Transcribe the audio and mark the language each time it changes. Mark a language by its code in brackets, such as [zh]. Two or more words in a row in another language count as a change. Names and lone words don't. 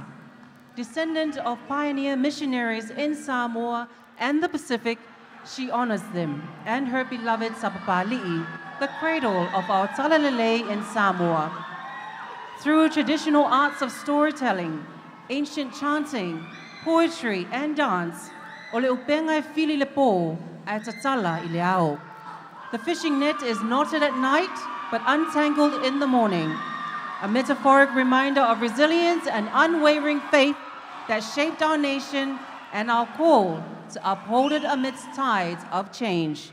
[en] Descendant of pioneer missionaries in Samoa and the Pacific, she honors them and her beloved Sapapali'i, the cradle of our Talalele in Samoa. Through traditional arts of storytelling, ancient chanting, poetry, and dance, [sm] o le upenga e fili le po a tatala I le ao. [en] The fishing net is knotted at night, but untangled in the morning. a metaphoric reminder of resilience and unwavering faith that shaped our nation and our call to uphold it amidst tides of change.